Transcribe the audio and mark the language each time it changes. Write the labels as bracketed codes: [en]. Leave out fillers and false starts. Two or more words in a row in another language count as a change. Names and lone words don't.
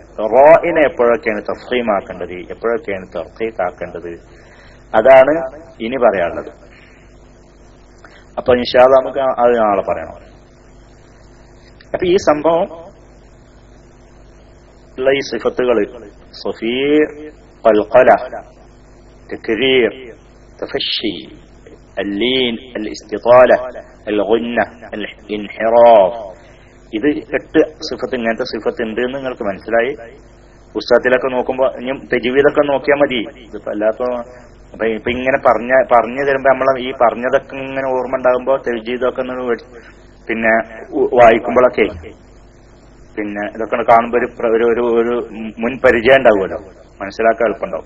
[ml] റാഇനെ എപ്പോഴൊക്കെയാണ് തഫ്ഖീമാക്കേണ്ടത്, എപ്പോഴൊക്കെയാണ് തർഖീഖ് ആക്കേണ്ടത്, അതാണ് ഇനി പറയാനുള്ളത്. അപ്പൊ [ar] إن شاء الله [ml] നമുക്ക് അത് നാളെ പറയണം. അപ്പൊ ഈ സംഭവം ഉള്ള ഈ സിഫത്തുകൾ [ar] صفير، قلقلة، تكرير، تفشي, اللين, الاستطالة, الغنة, الانحراف, [ml] ഇത് 8 സിഫത്ത്. ഇങ്ങനത്തെ സിഫത്ത് ഉണ്ട് എന്ന് നിങ്ങൾക്ക് മനസ്സിലായി. പുസ്തകത്തിലൊക്കെ നോക്കുമ്പോ ഇനി തജ്വീദൊക്കെ നോക്കിയാൽ മതി. ഇതിപ്പോ അല്ലാത്ത ഇപ്പൊ ഇങ്ങനെ പറഞ്ഞു തരുമ്പോ നമ്മളെ ഈ പറഞ്ഞതൊക്കെ ഇങ്ങനെ ഓർമ്മ ഉണ്ടാകുമ്പോ തജ്വീദൊക്കെ പിന്നെ വായിക്കുമ്പോഴൊക്കെ പിന്നെ ഇതൊക്കെ കാണുമ്പോ ഒരു മുൻ പരിചയം ഉണ്ടാവുമല്ലോ, മനസ്സിലാക്കാൻ എളുപ്പമുണ്ടാവും.